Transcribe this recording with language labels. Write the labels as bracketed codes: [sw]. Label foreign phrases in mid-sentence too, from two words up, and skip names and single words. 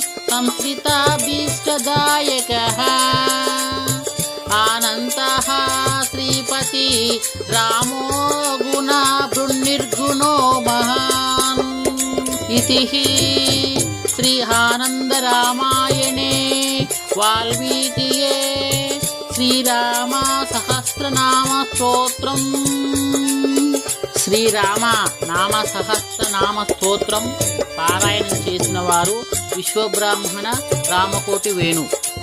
[sa] संस्कृताभीष्टदायकः आनन्तः श्रीपति रामो गुणाभृन्निर्गुणो महान् इति श्री आनन्दरामायणे वाल्मीकिये శ్రీరామ సహస్రనామ స్తోత్రం [te] శ్రీరామ నామ సహస్రనామ స్తోత్రం పారాయణం చేసిన వారు విశ్వబ్రాహ్మణ రామకోటి వేణు.